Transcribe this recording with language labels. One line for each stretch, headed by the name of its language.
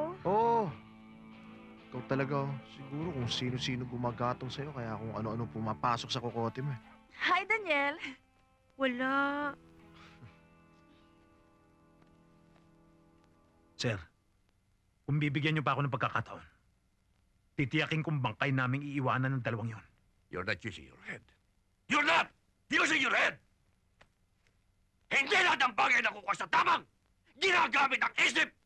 Filipino: Oo. Ikaw talaga, siguro kung sino-sino gumagatong sa'yo, kaya kung ano-ano pumapasok sa kokote mo eh. Hi, Daniel. Wala. Sir, kung bibigyan niyo pa ako ng pagkakataon, titiyakin kong bangkay naming iiwanan ng dalawang yon.
English: You're not using your head. You're not using your head!
Filipino: Hindi lahat ng bagay na kukuha sa tamang ginagamit ang isip!